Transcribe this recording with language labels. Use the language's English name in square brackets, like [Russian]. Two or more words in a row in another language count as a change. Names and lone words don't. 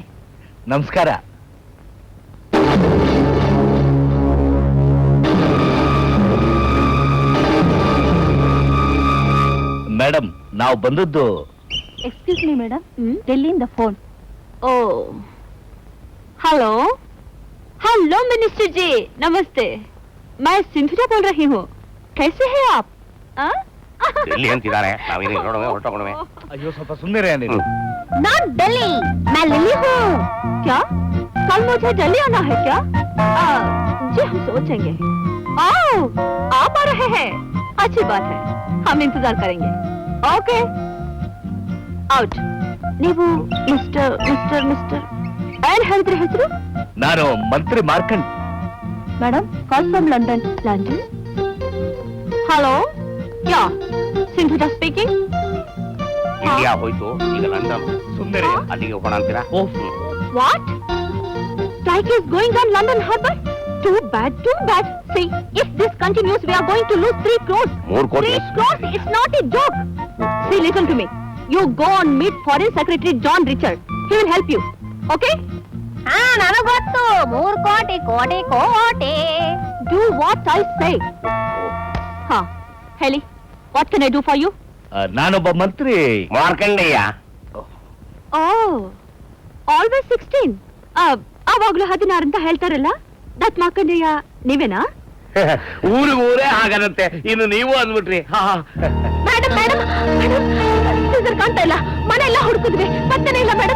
[Kannada] ನಮಸ್ಕಾರ. ಮೇಡಮ್, ನಾವು ಬಂದದ್ದು. [English] excuse me मैडम, दिल्लीಯಿಂದ फोन. oh hello hello minister [Hindi] जी, नमस्ते. मैं सिंधुजा बोल रही हूँ. कैसे हैं आप? [Kannada] ಎಲ್ಲಿ ಅಂತಿದ್ದಾರೆ, ನಾವೇನು ನೋಡುವೆ ಹೊರಟೋಗುವೆ. ಅಯ್ಯೋ ಸ್ವಲ್ಪ ಸುಮ್ಮನೆ ನೀನು. [Hindi] नॉट दिल्ली, मैं लिली हूँ. क्या कल मुझे दिल्ली आना है क्या? जी हम सोचेंगे. आओ, आप आ रहे हैं, अच्छी बात है, हम इंतजार करेंगे. [English] ओके, ಔಟ್. [Kannada] ನೀವು ಮಿಸ್ಟರ್ ಮಿಸ್ಟರ್ ಮಿಸ್ಟರ್ ಏನ್ ಹೇಳಿದ್ರಿ ಹೆಸರು? ನಾನು ಮಂತ್ರಿ ಮಾರ್ಕಂಡ್. [English] Madam, call from London. London? Hello, ya Sindhuja speaking. [Kannada] ಇಂಡಿಯಾ ಹೋಯ್ತು, ಈಗ ಲಂಡನ್. ಸುಂದರಿ ಅಲ್ಲಿಗೆ ಹೋಗೋಣ ಅಂತೀರಾ? [English] ವಾಟ್? Strike is going on London Harbour? Too bad, too bad. See, if this continues, we are going to lose 3 crores. 3 crores? 3 crores, it's not a joke. See, listen to me. You go and meet Foreign Secretary John Richard. he will help you. Okay? [Kannada] ನನಗ್ ಗೊತ್ತು 3 ಕೋಟಿ ಕೋಟಿ ಕೋಟಿ. [English] Do what I say. [Kannada] ಹಾ ಹೇಳಿ, [English] what can I do for you? [Kannada] ನಾನೊಬ್ಬ ಮಂತ್ರಿ ಮಾರ್ಕಂಡಯ್ಯ. [English] Oh, always 16. [Kannada] ಆವಾಗ್ಲೂ 16 ಅಂತ ಹೇಳ್ತಾರಲ್ಲ, ದತ್ ಮಾರ್ಕಂಡೇಯ ನೀವೇನಾ? ಊರೇ ಹಾಗನಂತೆ, ಇನ್ನು ನೀವು ಅಂದ್ಬಿಟ್ರಿ. ಮೇಡಮ್ ಮೇಡಮ್ ಮೇಡಮ್, ಸೀಸರ್ ಕಾಣ್ತಾ ಇಲ್ಲ, ಮನೆ ಎಲ್ಲ ಹುಡುಕಿದ್ವಿ, ಪತ್ತೆನೇ ಇಲ್ಲ ಮೇಡಮ್.